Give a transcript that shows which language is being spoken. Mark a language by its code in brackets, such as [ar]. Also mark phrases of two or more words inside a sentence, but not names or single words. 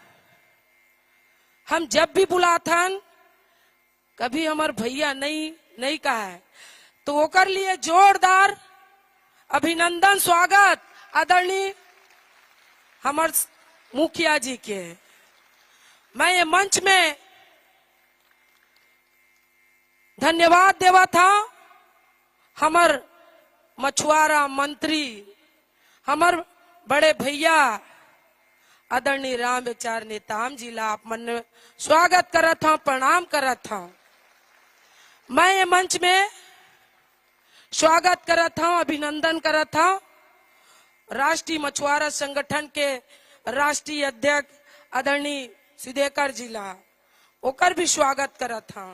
[hne] हम जब भी बुलाथन कभी हमार भैया नहीं कहा है, तो ओकर लिए जोरदार अभिनंदन स्वागत आदरणीय हमार मुखिया जी के। मैं ये मंच में धन्यवाद देवा था हमार मछुआरा मंत्री, हमार बड़े भैया आदरणीय राम विचार नेताम जी ला आप मन स्वागत करत हूं, प्रणाम करत हूं। मैं ये मंच में स्वागत करत हूं, अभिनंदन करत हूं राष्ट्रीय मछुआरा संगठन के राष्ट्रीय अध्यक्ष आदरणीय सुधेकर जी ला, ओकर भी स्वागत करत हूं।